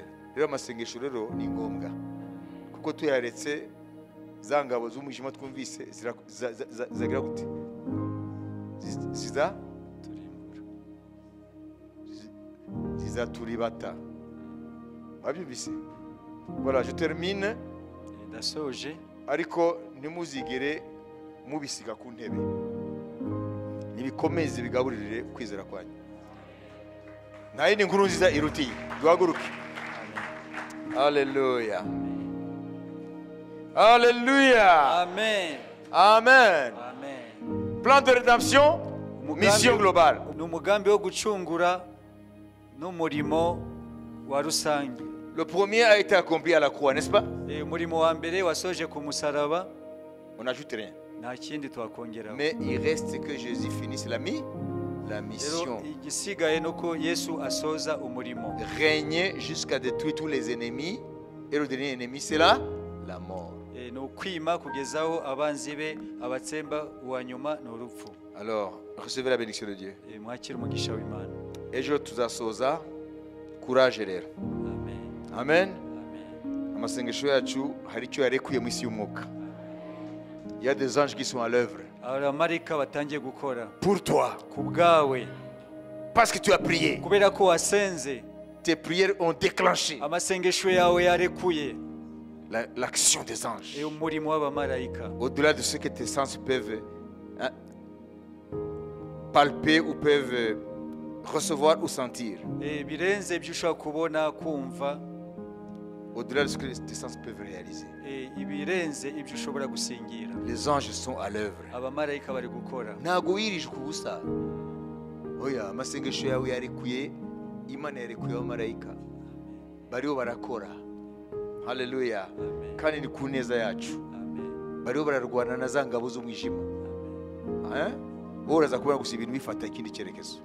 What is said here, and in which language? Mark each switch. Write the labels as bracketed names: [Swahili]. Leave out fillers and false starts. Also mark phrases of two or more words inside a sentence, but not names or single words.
[Kinyarwanda] Rero amasengesho rero ni ngombwa. Kuko tuyaretse za ngabo z'umwijima twumvise zagira gute? Zizaturibata. Wabyumvise? [French] Voilà, je termine. [Kinyarwanda] Ndasoje. Ariko ntimuzigere mubisiga ku ntebe. Nibikomeze bigaburire kwizera kwanyu. Nta yindi nkuru nziza irutiye. Duhaguruke. Alléluia. Alléluia. Amen. Amen. Amen. [French] Plan de rédemption, mission globale. [Kinyarwanda] Ni umugambi wo gucungura n'umurimo wa rusange. [French] Le premier a été accompli à la croix, n'est-ce pas? [Kinyarwanda] Umurimo wa mbere wasoje ku musaraba. [French] On n'ajoute rien. [Kinyarwanda] Nta kindi twakongeraho. [French] Mais il reste que Jésus finisse la mission. [Kinyarwanda] Igisigaye nuko Yesu asoza umurimo. [French] Régner jusqu'à détruire tous les ennemis. Et le dernier ennemi, c'est la mort. [Kinyarwanda] Ni ukwima kugezaho abanzi be abatsemba uwa nyuma ni urupfu. [French] Alors, recevez la bénédiction de Dieu. [Kinyarwanda] Mwakire umugisha w'Imana. Ejo tuzasoza. Courage rero. Amen. Amen. Amasengesho yacu hari icyo yarekuye mu isi y'umwuka. [French] Il y a des anges qui sont à l'œuvre. [Kinyarwanda] Abamarayika batangiye gukora. [French] Pour toi. [Kinyarwanda] Ku bwawe. [French] Parce que tu as prié. [Kinyarwanda] Kubera ko wasenze. [French] Tes prières ont déclenché [Kinyarwanda] amasengesho yawe yarekuye [French] l'action des anges. [Kinyarwanda] Umurimo w'abamarayika. [French] Au-delà de ce que tes sens peuvent palper ou peuvent recevoir ou sentir. [Kinyarwanda] Birenze ibyo ushobora kubona kumva. [French] Au-delà de ce que tes sens peuvent réaliser. [Kinyarwanda] Ibirenze ibyo ushobora gusingira. [French] Les anges sont à l'œuvre. [Kinyarwanda] Abamarayika bari gukora. Ntago wirije kubusa. Oya, amasengesho yawe yarekuye, Imana yarekuye abamarayika. Bariho barakora. Haleluya. Kandi ni ku neza yacu. Bariho bararwana na za ngabo z'umwijima. Wowe uraza kubona gusa ibintu bifata ikindi cyerekezo.